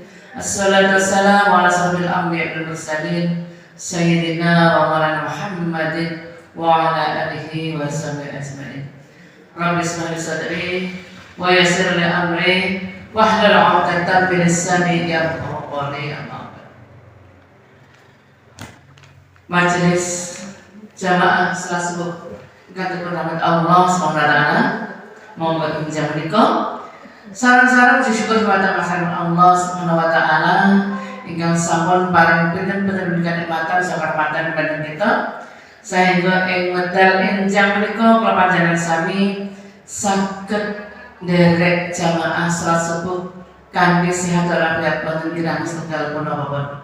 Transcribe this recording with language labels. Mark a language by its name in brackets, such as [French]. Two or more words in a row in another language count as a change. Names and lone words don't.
[Arabic] الصلاة والسلام على أشرف الأنبياء والمرسلين سيدنا ومولانا محمد وعلى آله وصحبه أجمعين. رب اشرح لي صدري ويسر لي أمري واحلل عقدة من لساني يفقهوا قولي. [Javanese] Majelis jamaah salat subuh ingkang dirahmati Allah [Arabic] سبحانه وتعالى, [Javanese] monggo injang menika sareng-sareng syukur kepada Allah [Arabic] سبحانه وتعالى [Javanese] ingkang sampun paring pinten-pinten kenikmatan sabar padan badhe kita sehingga ing wekdal enjang menika kula panjenengan sami saged nderek jamaah salat subuh kanthi sehat walafiat boten kirang setunggal punapa.